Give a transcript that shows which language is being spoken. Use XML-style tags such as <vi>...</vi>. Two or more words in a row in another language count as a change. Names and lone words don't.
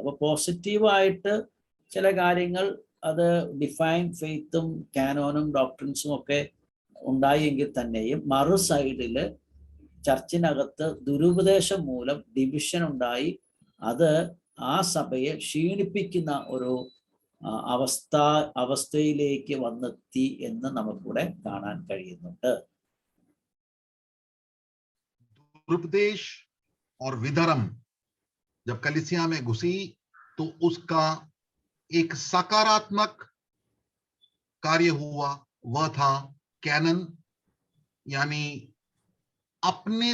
<ml>അപ്പൊ പോസിറ്റീവായിട്ട് ചില കാര്യങ്ങൾ അത്</ml> <en>define faith</en> <ml>കാനോനും ഡോക്ട്രിൻസും ഒക്കെ ഉണ്ടായെങ്കിൽ തന്നെയും മറു സൈഡില് ചർച്ചിനകത്ത് ദുരുപദേശം മൂലം ഡിവിഷൻ ഉണ്ടായി. അത് ആ സഭയെ ക്ഷീണിപ്പിക്കുന്ന ഒരു അവസ്ഥയിലേക്ക് വന്നെത്തി എന്ന് നമുക്കിവിടെ കാണാൻ കഴിയുന്നുണ്ട്.</ml> <hi>दुरुपदेश और विधर्म जब कलीसिया में घुसी तो उसका एक सकारात्मक कार्य हुआ, वह था कैनन, यानी अपने</hi>